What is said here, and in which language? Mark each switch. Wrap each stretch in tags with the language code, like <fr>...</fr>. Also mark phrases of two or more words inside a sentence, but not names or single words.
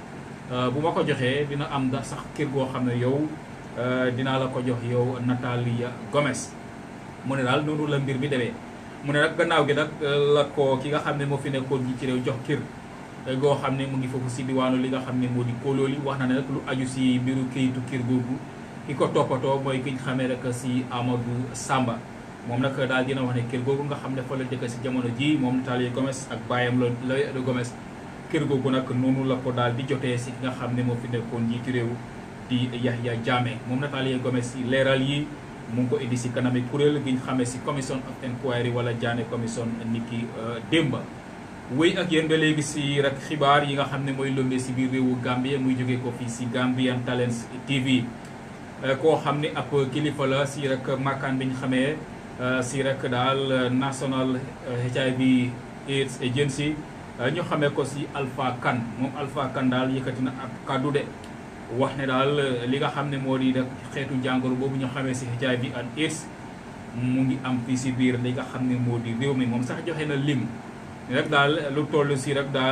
<wo>bu ma ko joxee dina am da sax kër goo xam ne yow dinaa la ko jox yow Natalia Gomez mu ne daal noonu la mbir mi demee mu ne nag gannaaw gi nag la ko ki nga xam ne moo fi nekkoon jiiti réew jox kër goo xam ne mu ngi foofu si diwaanu li nga xam ne moo di Kololi wax na ne nag lu aju si mbiru këyitu kër googu ki ko toppatoo mooy ki ñu xamee rek si Amadou Samba moom nag daal dina wax ne kër googu nga xam ne fa la dëkk si jamono ji moom Natalia Gomez ak baayam la lawyer Eddie Gomez kër googu nag noonu la ko daal di jotee si ki nga xam ne moo fi nekkoon jiitu réew di Yahya Jammeh moom Natalia Gomez si leeral yi mu ngi ko indi si kanami kuréel gi ñu xamee si</wo> <en>commission of inquiry</en> <wo>wala Jammeh commission niki démba wéy ak yéen ba léegi si rek xibaar yi nga xam ne mooy lëmbee si biir réewu Gambie muy jógee ko fii si Gambian Talents TV koo xam ne ab kilifa la si rek makkaan bi ñu xamee si rek daal National HIV AIDS Agency ñu xamee ko si Alpha Kane moom Alpha Kane daal yëkkati na ab kàddu de wax ne daal li nga xam ne moo di rek xeetu jàngoro boobu ñu xamee si</wo> <en>HIV and AIDS</en> <wo>mu ngi am fii si biir li nga xam ne moo di réew mi moom sax joxe na lim rek daal lu toll si rek daal</wo>